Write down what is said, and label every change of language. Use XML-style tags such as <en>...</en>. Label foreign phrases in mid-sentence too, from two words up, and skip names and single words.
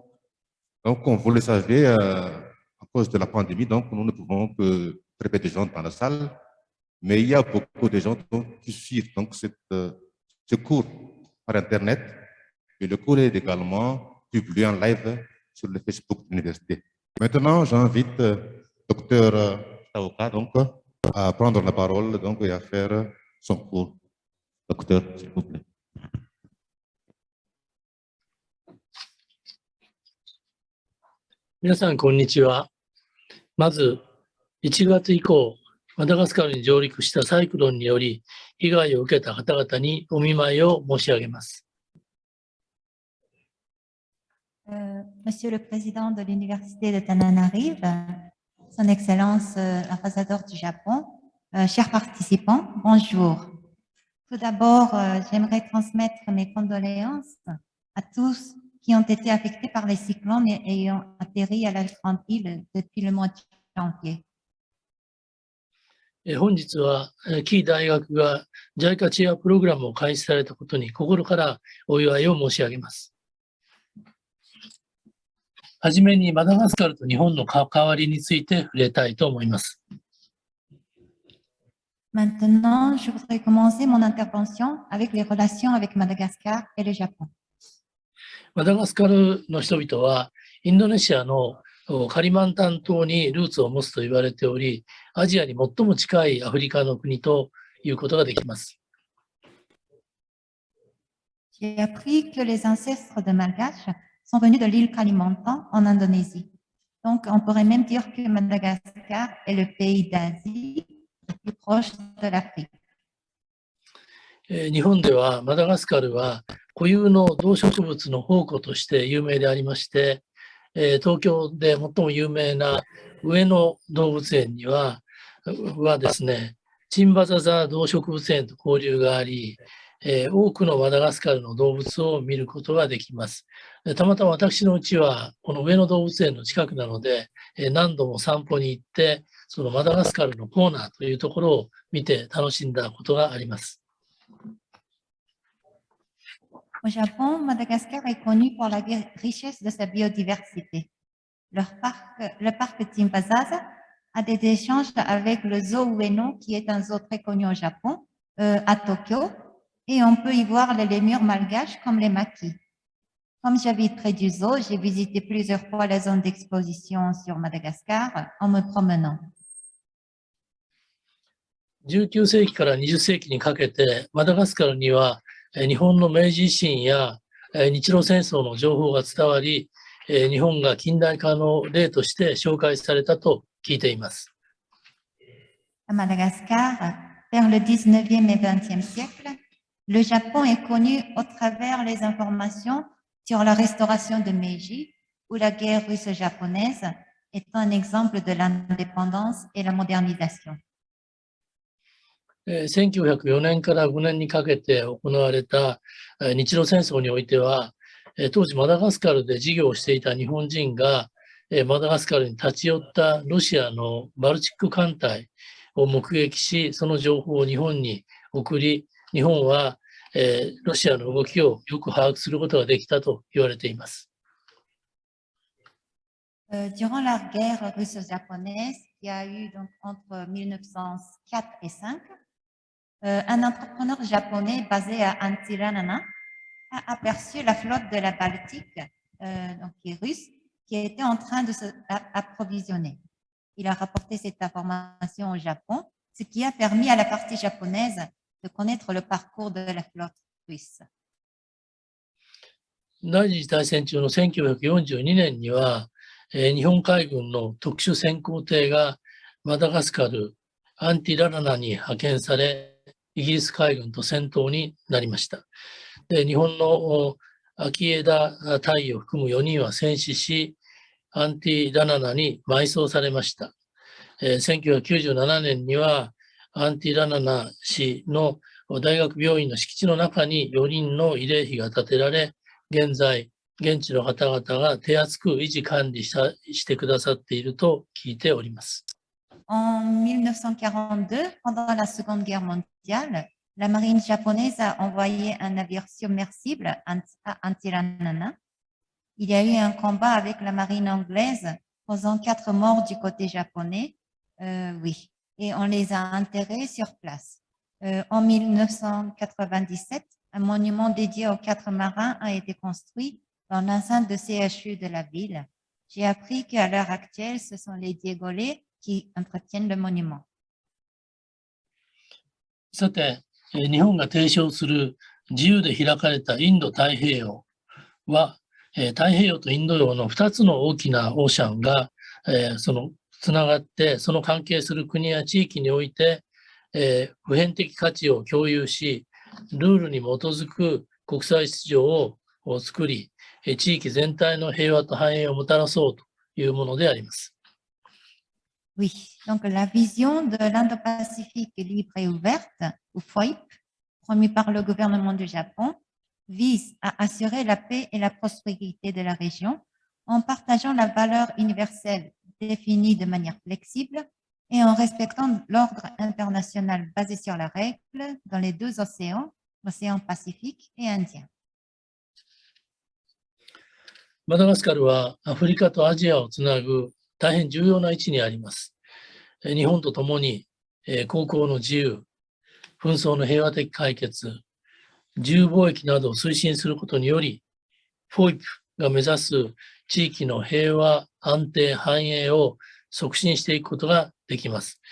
<fr>Donc, comme vous le savez, à cause de la pandémie, donc, nous ne pouvons que très peu de gens dans la salle, mais il y a beaucoup de gens qui suivent donc, ce cours par Internet. Et le cours est également publié en live sur le Facebook de l'université. Maintenant, j'invite Dr Taoka donc, à prendre la parole donc, et à faire son cours. Docteur, s'il vous plaît.</fr> <ja>皆さん、こんにちは。まず、1月以降、マダガスカルに上陸したサイクロンにより、被害を受けた方々にお見舞いを申し上げます。</ja> <fr>Monsieur le Président de l'Université de Tananarive, Son Excellence l'ambassadeur du Japon, chers participants, bonjour. Tout d'abord, j'aimerais transmettre mes condoléances à tous qui ont été affectés par les cyclones et ayant atterri à la grande île depuis le mois de janvier.</fr> <ja>本日は、キー大学が JICA チェアプログラムを開始されたことに心からお祝いを申し上げます。はじめにマダガスカルと日本の関わりについて触れたいと思います。</ja> <fr>Maintenant, je voudrais commencer mon intervention avec les relations avec Madagascar et le Japon.</fr> <ja>マダガスカルの人々はインドネシアのカリマンタン島にルーツを持つと言われており、アジアに最も近いアフリカの国ということができます。</ja> <fr>J'ai appris que les ancêtres de Malgaches sont venus de l'île Kalimantan en Indonésie. Donc, on pourrait même dire que Madagascar est le pays d'Asie le plus proche de l'Afrique.</fr> <ja>日本ではマダガスカルは固有の動植物の宝庫として有名でありまして、東京で最も有名な上野動物園にはですね、 チンバザザ動植物園と交流があり、多くのマダガスカルの動物を見ることができます。たまたま私の家はこの上野動物園の近くなので、何度も散歩に行って、そのマダガスカルのコーナーというところを見て楽しんだことがあります。</ja> <fr>Au Japon, Madagascar est connu pour la richesse de sa biodiversité. Le parc Timbazaz a des échanges avec le zoo Ueno, qui est un zoo très connu au Japon, à Tokyo, et on peut y voir les lémurs malgaches comme les maquis. Comme j'habite près du zoo, j'ai visité plusieurs fois la zone d'exposition sur Madagascar en me promenant.</fr> <ja>19 世紀から20世紀にかけて、マダガスカルには日本の明治維新や日露戦争の情報が伝わり、日本が近代化の例として紹介されたと聞いています。</ja> <fr>À Madagascar, vers le 19e et 20e siècle, le Japon est connu au travers les informations sur la restauration de Meiji, où la guerre russo-japonaise est un exemple de l'indépendance et la modernisation.</fr> <ja>1904 年から5年にかけて行われた日露戦争においては、当時マダガスカルで事業をしていた日本人がマダガスカルに立ち寄ったロシアのバルチック艦隊を目撃し、その情報を日本に送り、日本はロシアの動きをよく把握することができたと言われています。</ja> <fr>Durant la guerre russo-japonaise qui a eu donc entre 1904 et 5, un entrepreneur japonais basé à Antsiranana a aperçu la flotte de la Baltique, donc qui est russe, qui était en train de s'approvisionner. Il a rapporté cette information au Japon, ce qui a permis à la partie japonaise de connaître le parcours de la flotte russe.</fr> <ja>第二次大戦中の1942年には、日本海軍の特殊潜航艇がマダガスカル、アンティララナに派遣され、イギリス海軍と戦闘になりました。で、日本の秋枝隊を含む4人は戦死し、アンティラナナに埋葬されました。1997年にはアンティラナナ氏の大学病院の敷地の中に4人の慰霊碑が建てられ、現在、現地の方々が手厚く維持管理してくださっていると聞いております。</ja> <fr>En 1942, pendant la Seconde Guerre mondiale, la marine japonaise a envoyé un navire submersible à Antsiranana. Il y a eu un combat avec la marine anglaise, causant 4 morts du côté japonais. Oui, et on les a enterrés sur place. En 1997, un monument dédié aux 4 marins a été construit dans l'enceinte de CHU de la ville. J'ai appris qu'à l'heure actuelle, ce sont les Diegolais qui entretiennent le monument.</fr> <ja>さて、日本が提唱する自由で開かれたインド太平洋は、太平洋とインド洋の2つの大きなオーシャンが、つながって、その関係する国や地域において、普遍的価値を共有し、ルールに基づく国際秩序を作り、地域全体の平和と繁栄をもたらそうというものであります。</ja> <fr>Oui, donc la vision de l'Indo-Pacifique libre et ouverte, ou FOIP, promue par le gouvernement du Japon, vise à assurer la paix et la prospérité de la région en partageant la valeur universelle définie de manière flexible et en respectant l'ordre international basé sur la règle dans les 2 océans, l'océan Pacifique et Indien.</fr> <ja>マダガスカルはアフリカとアジアをつなぐ大変重要な位置にあります。日本とともに航行の自由、紛争の平和的解決、自由貿易などを推進することにより、FOIP が目指す地域の平和、安定、繁栄を促進していくことができます。</ja>